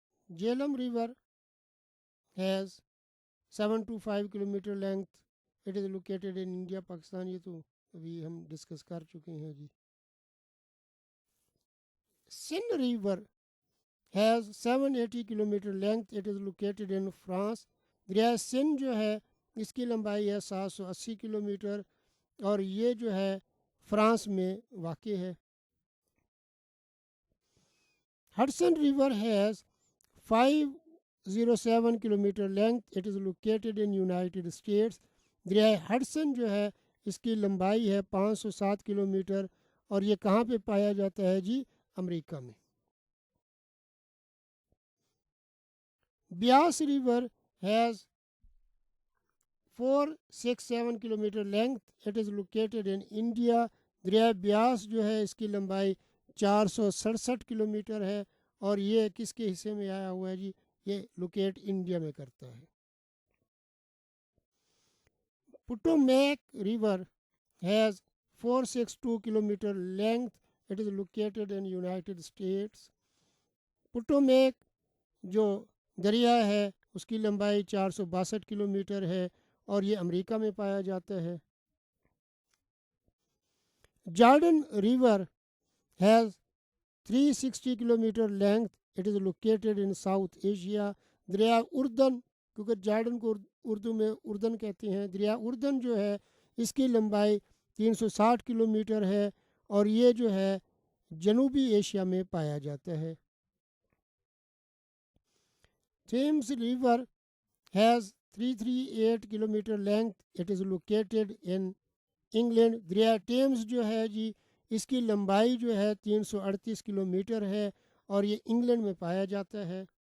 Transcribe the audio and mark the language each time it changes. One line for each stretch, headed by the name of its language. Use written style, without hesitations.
English: Jhelum River has 7 to 5 kilometer length. It is located in India, Pakistan.
Urdu: یہ تو ابھی ہم ڈسکس کر چکے ہیں جی.
English: Seine River has 780 kilometer length. It is located in France.
Urdu: دریائے سندھ جو ہے اس کی لمبائی ہے 780 کلومیٹر اور یہ جو ہے فرانس میں واقع ہے.
English: Hudson River has 507 kilometer length. It is located in United States.
Urdu: دریائے ہڈسن جو ہے اس کی لمبائی ہے 507 کلومیٹر اور یہ کہاں پہ پایا جاتا ہے جی؟ امریکہ میں.
English: Beas river has 467 kilometer length. It is located in India.
Urdu: دریائے بیاس جو ہے اس کی لمبائی 467 کلومیٹر ہے اور یہ کس کے حصے میں آیا ہوا ہے جی؟ یہ لوکیٹ انڈیا میں کرتا ہے.
English: Potomac River has 462 kilometer length. It is located in United States.
Urdu: Potomac جو دریا ہے اس کی لمبائی 462 کلومیٹر ہے اور یہ امریکہ میں پایا جاتا ہے.
English: Jordan River has 360 kilometer length. It is located in South Asia.
Urdu: دریا اردن، کیونکہ جارڈن کو اردو میں اردن کہتے ہیں، دریا اردن جو ہے اس کی لمبائی 360 کلومیٹر ہے اور یہ جو ہے جنوبی ایشیا میں پایا جاتا ہے.
English: Thames River has 338 kilometer length. It is located in England.
Urdu: دریا ٹیمز جو ہے جی اس کی لمبائی جو ہے 338 کلومیٹر ہے اور یہ انگلینڈ میں پایا جاتا ہے.